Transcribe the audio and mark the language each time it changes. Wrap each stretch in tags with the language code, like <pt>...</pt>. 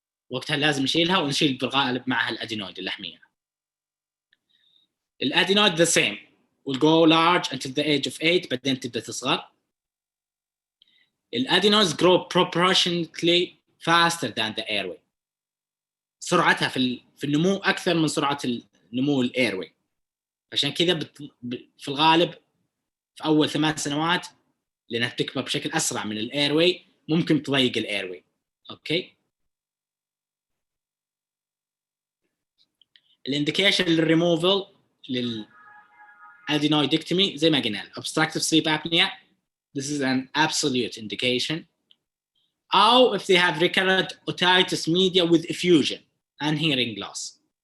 <ar>وقتها لازم نشيلها ونشيل بالغالب معها الأدينويد اللحمية.</ar> <en>الأدينويد the same will go large until the age of 8</en> <ar>بعدين تبدأ تصغر.</ar> <en>الأدينويدز grow proportionately faster than the airway.</en> <ar>سرعتها في النمو أكثر من سرعة النمو الأيروي. عشان كذا في الغالب في أول 8 سنوات لأنها بتكبر بشكل أسرع من الأيروي ممكن تضيق الأيروي. أوكي. الانديكيشن للريموفل للادينويدكتومي زي ما قلنا</ar> <en>obstructive sleep apnea, this is an absolute indication. أو if they have recurrent otitis media with effusion and hearing loss.</en>